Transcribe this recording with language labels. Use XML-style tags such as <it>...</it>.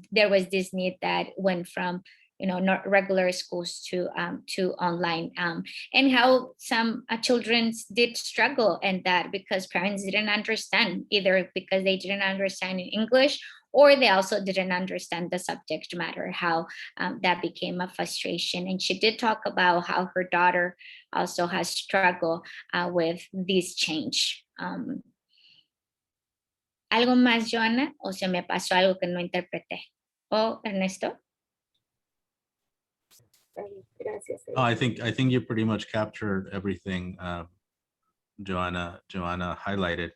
<en>was this need that went from not regular schools to online, and how some children did struggle in that because parents didn't understand, either because they didn't understand in English, or they also didn't understand the subject matter, how that became a frustration. And she did talk about how her daughter also has struggled with this change.</en> <es>¿Algo más, Joanna? ¿O se me pasó algo que no interpreté? ¿O Ernesto? Gracias.</es> <en>Oh, I think you pretty much captured everything Joanna highlighted.</en>